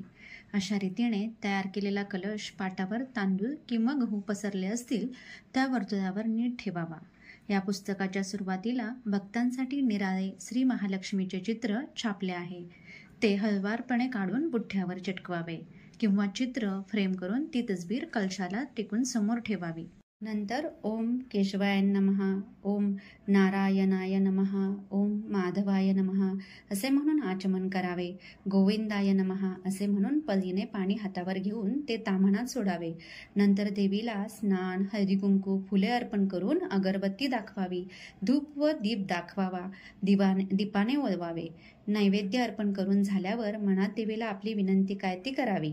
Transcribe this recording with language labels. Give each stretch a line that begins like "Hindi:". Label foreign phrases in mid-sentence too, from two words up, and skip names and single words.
Marathi: अशा रीतीने तयार केलेला कलश पाटावर तांदूळ किंवा गहू पसरले असतील त्या वर्तुळावर नीट ठेवावा. या पुस्तकाच्या सुरुवातीला भक्तांसाठी निराळे श्री महालक्ष्मीचे चित्र छापले आहे. ते हळवारपणे काढून बुठ्ठ्यावर चिटकवावे किंवा चित्र फ्रेम करून ती तसबीर कलशाला टिकून समोर ठेवावी. नंतर
Sanskrit: ओम केशवाय नमः, ओम नारायणाय नमः, ओम माधवाय नमः
Marathi: असे म्हणून आचमन करावे.
Sanskrit: गोविंदाय नमः
Marathi: असे म्हणून पलीने पाणी हातावर घेऊन ते ताम्हणात सोडावे. नंतर देवीला स्नान, हळदी कुंकू, फुले अर्पण करून अगरबत्ती दाखवावी. धूप व दीप दाखवावा. दीपाने ओळवावे. नैवेद्य अर्पण करून झाल्यावर मनात देवीला आपली विनंती काय ती करावी.